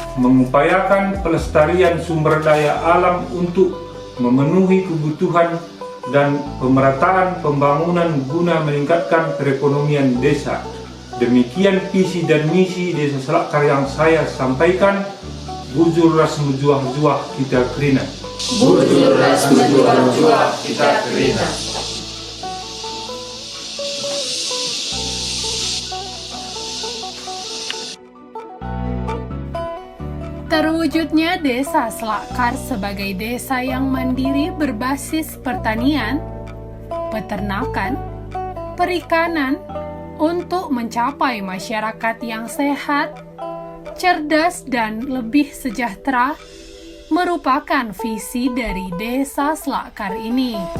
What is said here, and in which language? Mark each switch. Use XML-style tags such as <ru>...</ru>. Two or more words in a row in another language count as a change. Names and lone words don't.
<id>Mengupayakan pelestarian sumber daya alam untuk memenuhi kebutuhan dan pemerataan pembangunan guna meningkatkan perekonomian desa. Demikian visi dan misi Desa Selakar yang saya sampaikan.</id> <btx>Bujur ras menjuah-juah kita kerina. Bujur ras menjuah-juah kita kerina.</btx> <id>Terwujudnya Desa Selakar sebagai desa yang mandiri berbasis pertanian, peternakan, perikanan untuk mencapai masyarakat yang sehat, cerdas, dan lebih sejahtera merupakan visi dari Desa Selakar ini.</id>